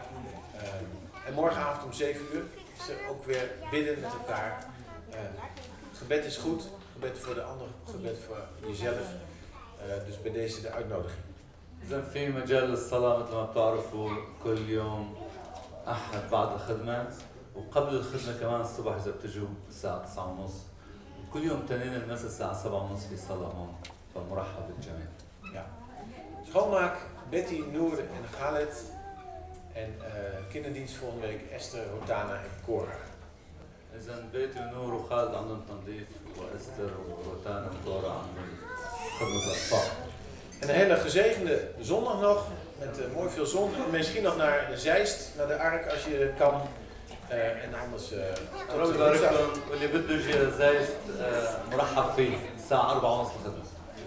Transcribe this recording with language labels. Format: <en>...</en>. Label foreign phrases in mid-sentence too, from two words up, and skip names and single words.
<nl>En morgenavond om 7 uur is er ook weer bidden met elkaar. Gebed is goed, gebed voor de ander, gebed voor jezelf. Dus bij deze de uitnodiging.</nl> <ar>إذا في مجال للصلاة مثل ما بتعرفوا كل يوم أحد بعد الخدمة، وقبل الخدمة كمان الصبح إذا بتجوا الساعة 9:30، وكل يوم تنين المساء الساعة 7:30 في صلاة هون، فمرحب بالجميع.</ar> <nl>Ja. Schoonmaak, Betty, Noor en Khaled. En kinderdienst volgende week Esther, Rotana en Cora.</nl> <ar>إذا بيتي ونور وخالد عندهم تنظيف، وأستر وروتانا وكورا عندهم خدمة الأطفال.</ar> <nl>En een hele gezegende zondag nog, met mooi veel zon. En misschien nog naar de Zeist, naar de Ark als je kan. En anders...</nl> <ar>ربي يبارك لكم، واللي بده يجي زايد مرحب فيه الساعة 4:30 الخدمة.</ar>